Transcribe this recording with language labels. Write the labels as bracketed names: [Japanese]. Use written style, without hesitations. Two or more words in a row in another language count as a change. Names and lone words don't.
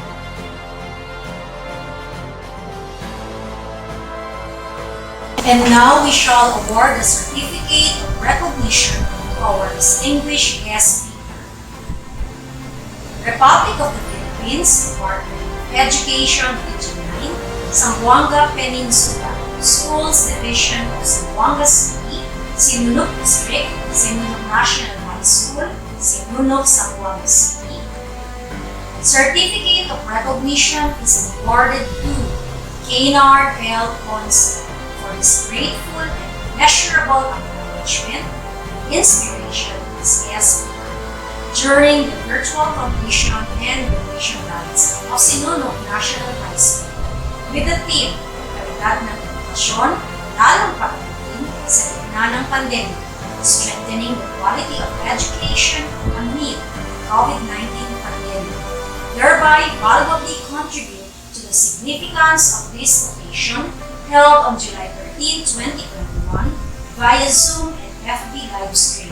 [English] And now we shall award the certificate of recognition to our distinguished guest speaker. Republic of the Philippines, Department of Education, Region 9, Zamboanga Peninsula, Schools Division of Zamboanga City, Sinunuc District, Sinunuc National High School, Sinunuc, Zamboanga City. Certificate of recognition is awarded to Kanar L. Ponce for his grateful and immeasurable acknowledgement and inspiration as guest speaker during the virtual completion and graduation rites of Sinunuc National High School with the theme, [Filipino] Kalidad ng Edukasyon, lalong pagdating sa gitna ng pandemic, [English] strengthening the quality of education amid the COVID-19 pandemic, thereby valuably contribute to the significance of this occasion held on July 13, 2021 via Zoom and FB live stream.